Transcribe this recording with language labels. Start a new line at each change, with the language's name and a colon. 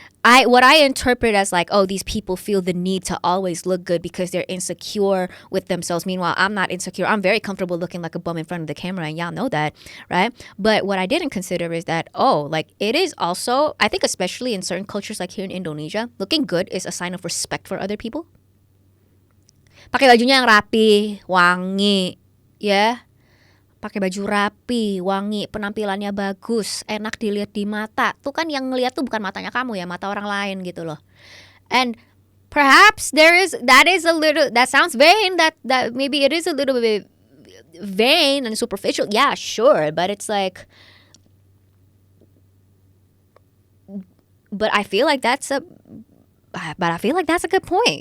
English: What I interpret as like, oh, these people feel the need to always look good because they're insecure with themselves. Meanwhile, I'm not insecure. I'm very comfortable looking like a bum in front of the camera, and y'all know that, right? But what I didn't consider is that, like it is also, I think especially in certain cultures like here in Indonesia, looking good is a sign of respect for other people.
Indonesian: Pakai bajunya yang rapi, wangi, ya. Pakai baju rapi, wangi, penampilannya bagus, enak dilihat di mata. Tuh kan yang ngeliat tuh bukan matanya kamu ya, mata orang lain gitu loh.
English: And perhaps that sounds vain, that maybe it is a little bit vain and superficial. Yeah, sure, but it's like, but I feel like that's a good point.